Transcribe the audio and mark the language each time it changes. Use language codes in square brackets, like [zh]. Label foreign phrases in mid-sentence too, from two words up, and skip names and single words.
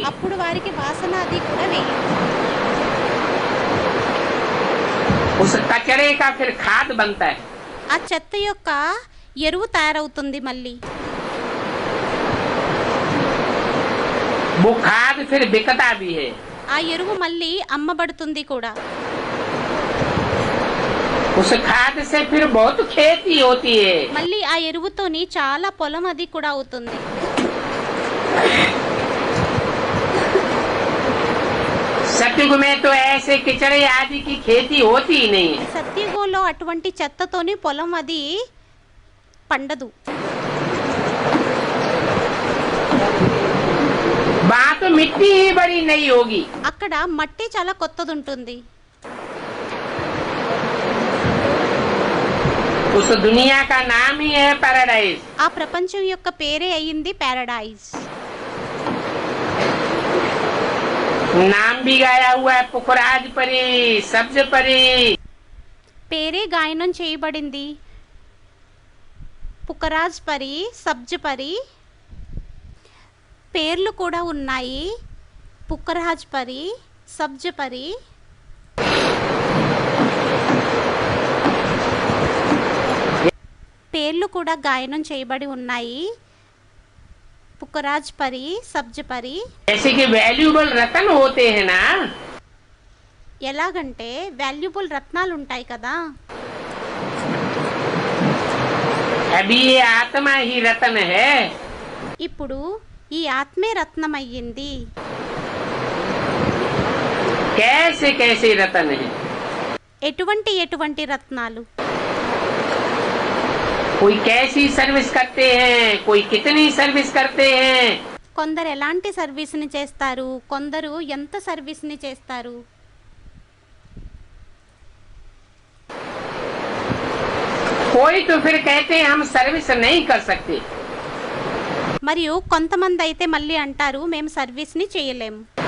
[te] అప్పుడు వారికి వాసన అది కూడా వేయదు. [hi] उस कचरे का फिर खाद बनता है। [te] ఆ చెత్త యొక్క ఎరువు తయారవుతుంది. మళ్ళీ [hi] वो खाद फिर बिकता भी है। [te] ఆ ఎరువు మళ్ళీ అమ్మబడుతుంది కూడా. [hi] उस खाद से फिर बहुत खेती होती है। [te] మళ్ళీ ఆ ఎరువుతోని చాలా పొలం అది కూడా అవుతుంది. [hi] सतयुग में तो ऐसे किचड़े आदि की खेती होती ही नहीं है। [te] సత్యగోలో అటువంటి చెత్తతోని పొలం అది పండదు. [hi] वहाँ तो मिट्टी ही बड़ी नई होगी। [te] అక్కడ మట్టి చాలా కొత్తది ఉంటుంది. [hi] उस दुनिया का नाम ही है पैराडाइज। [te] ఆ ప్రపంచం యొక్క పేరే అయ్యింది ప్యారడైజ్. [hi] नाम भी गाया हुआ है, पुखराज परी, सब्ज परी। [te] పేరే గాయనం చేయబడింది. పుకరాజ్ పరి, సబ్జ్ పరి పేర్లు కూడా ఉన్నాయి. పుకరాజ్ పరి, సబ్జ్ పరి. పేర్లు కూడా గాయనం చేయబడి ఉన్నాయి. పుకరాజ్ పరి, సబ్జ్ పరి. [hi] जैसे कि वैल्यूबल रतन होते हैं ना, [te] ఎలాగంటే వాల్యుబుల్ రత్నాలు ఉంటాయి కదా. [hi] अभी ये आत्मा ही रतन है। [te] ఇప్పుడు ఈ ఆత్మే రత్నం అయ్యింది. [hi] कैसे कैसे रतन है। [te] ఎటువంటి ఎటువంటి రత్నాలు. [hi] कोई कैसी सर्विस करते हैं, कोई कितनी सर्विस करते हैं। [te] కొందరు ఎలాంటి సర్వీస్ని చేస్తారు, కొందరు ఎంత సర్వీస్ని చేస్తారు. [hi] कोई तो फिर कहते हैं हम सर्विस नहीं कर सकते। [te] మరియు కొంతమంది అయితే మళ్ళీ అంటారు మేము సర్వీస్ని చేయలేము.